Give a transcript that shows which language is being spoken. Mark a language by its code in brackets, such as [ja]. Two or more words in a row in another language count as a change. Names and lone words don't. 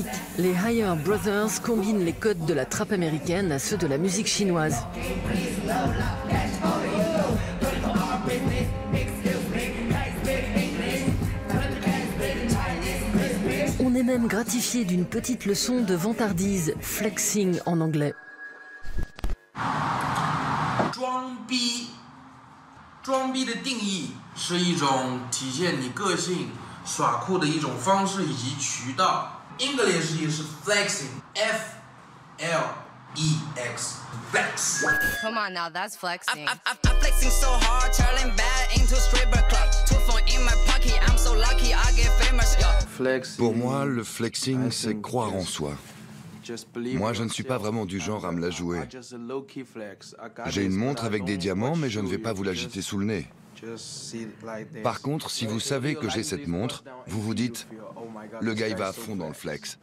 [fr] Les Higher Brothers combinent les codes de la trappe américaine à ceux de la musique chinoise. On est même gratifié d'une petite leçon de vantardise, flexing en anglais. [zh] 装逼的定义是一种体现你个性、耍酷的一种方式以及渠道。English 也是 [en] flexing, F-L-E-X, flex. Come on now, that's flexing. I'm flexing so hard, turning bad into stripper club. Two phone in my pocket, I'm so lucky, I get famous. [fr] Pour moi, le flexing, c'est croire en soi. Moi, je ne suis pas vraiment du genre à me la jouer. J'ai une montre avec des diamants, mais je ne vais pas vous l'agiter sous le nez. Par contre, si vous savez que j'ai cette montre, vous vous dites, le gars il va à fond dans le flex.